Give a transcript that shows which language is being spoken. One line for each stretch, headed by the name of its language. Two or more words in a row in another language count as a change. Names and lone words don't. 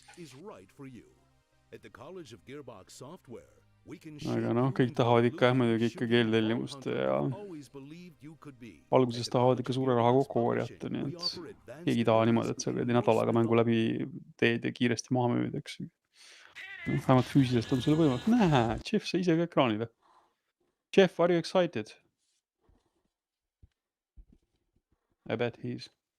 Estonian: Aga noh, kõik tahavad ikka muidugi ikka keeltellimust ja alguses tahavad ikka suure raha kokku korjata, nii et keegi taha niimoodi, et sa nädalaga mängu läbi teed ja kiiresti maha müüd, eks. Vähemalt füüsilist on selle võimalik. Näe, Jeff, sa ise ka ekraanile.
English: Jeff, are you excited? I bet he is.